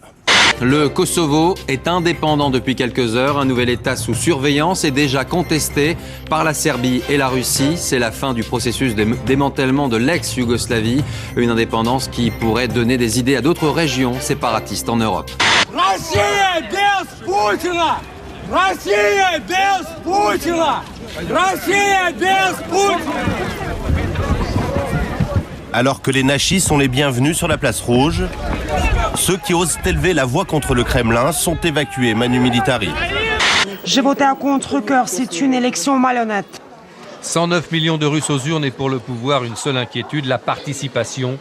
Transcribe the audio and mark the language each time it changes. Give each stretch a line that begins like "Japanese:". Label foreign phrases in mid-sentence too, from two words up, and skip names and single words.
French: Le Kosovo est indépendant depuis quelques heures. Un nouvel État sous surveillance est déjà contesté par la Serbie et la Russie. C'est la fin du processus de démantèlement de l'ex-Yougoslavie. Une indépendance qui pourrait donner des idées à d'autres régions séparatistes en Europe.
Russian: Россия без Путина! Россия без Путина! Россия без Путина!
French: Alors que les nachis sont les bienvenus sur la place rouge, ceux qui osent élever la voix contre le Kremlin sont évacués manu militari. J'ai voté à contre-cœur, c'est une élection malhonnête. 109 millions de Russes aux urnes et pour le pouvoir, une seule inquiétude, la participation.